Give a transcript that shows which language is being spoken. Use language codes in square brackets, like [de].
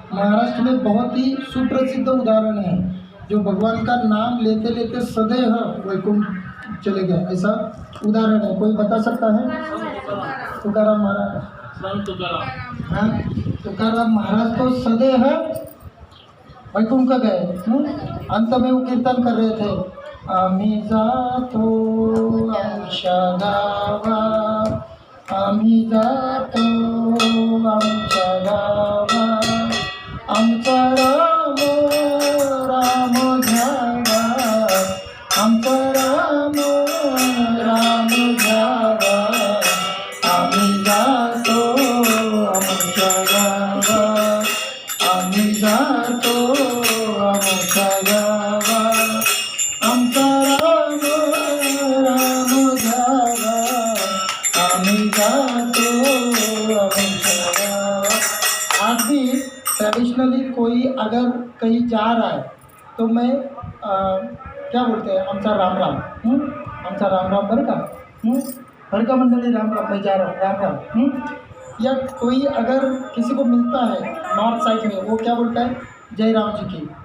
[hi] महाराष्ट्र में बहुत ही सुप्रसिद्ध उदाहरण है, जो भगवान का नाम लेते लेते सदैव वैकुंठ चले गए, ऐसा उदाहरण है। कोई बता सकता है? तुकाराम महाराज, हाँ, तुकाराम महाराज तो सदैव वैकुंठ का गए। अंत में वो कीर्तन कर रहे थे, [mr] आम्ही जातो आमच्या गावा, आम्ही जातो आमच्या गावा, आमचा राम राम घ्यावा, आमचा राम राम घ्यावा, आम्ही जातो आमच्या गावा, आम्ही जातो आमच्या गावा, आमचा राम राम घ्यावा, आम्ही जातो आमच्या गावा। [hi] आज भी ट्रेडिशनली कोई अगर कहीं जा रहा है तो मैं क्या बोलते हैं, [mr] आमचा राम राम, आमचा राम राम बरं का मंडळी, [hi] राम राम, मैं जा रहा हूँ, राम राम। या कोई अगर किसी को मिलता है नॉर्थ साइड में, वो क्या बोलता है, जय राम जी की।